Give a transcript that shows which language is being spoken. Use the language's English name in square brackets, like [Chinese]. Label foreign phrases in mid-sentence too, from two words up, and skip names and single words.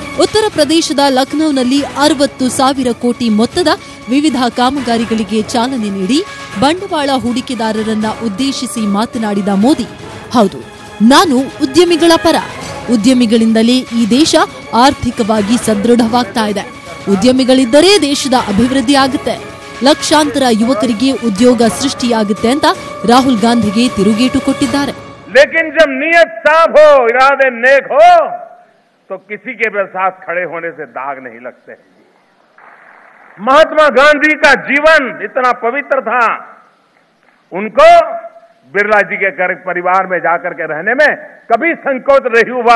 [Kannada] ಉತ್ತರ ಪ್ರದೇಶದ ಲಖನೌನಲ್ಲಿ 60,000 ಕೋಟಿ ಮೊತ್ತದ ವಿವಿಧ ಕಾಮಗಾರಿಗಳಿಗೆ ಚಾಲನೆ ನೀಡಿ ಬಂಡವಾಳ ಹೂಡಿಕೆದಾರರನ್ನ ಉದ್ದೇಶಿಸಿ ಮಾತನಾಡಿದ ಮೋದಿ, ಹೌದು, ನಾನು ಉದ್ಯಮಿಗಳ ಪರ. ಉದ್ಯಮಿಗಳಿಂದಲೇ ಈ ದೇಶ ಆರ್ಥಿಕವಾಗಿ ಸದೃಢವಾಗ್ತಾ ಇದೆ. ಉದ್ಯಮಿಗಳಿದ್ದರೆ ದೇಶದ ಅಭಿವೃದ್ಧಿ ಆಗುತ್ತೆ, ಲಕ್ಷಾಂತರ ಯುವಕರಿಗೆ ಉದ್ಯೋಗ ಸೃಷ್ಟಿಯಾಗುತ್ತೆ ಅಂತ ರಾಹುಲ್ ಗಾಂಧಿಗೆ ತಿರುಗೇಟು ಕೊಟ್ಟಿದ್ದಾರೆ. [Hindi] लेकिन जब नियत साफ हो, इरादे नेक हो, तो किसी के भी साथ खड़े होने से दाग नहीं लगते. महात्मा गांधी का जीवन इतना पवित्र था, उनको बिरला जी के घर परिवार में जाकर के रहने में कभी संकोच नहीं हुआ.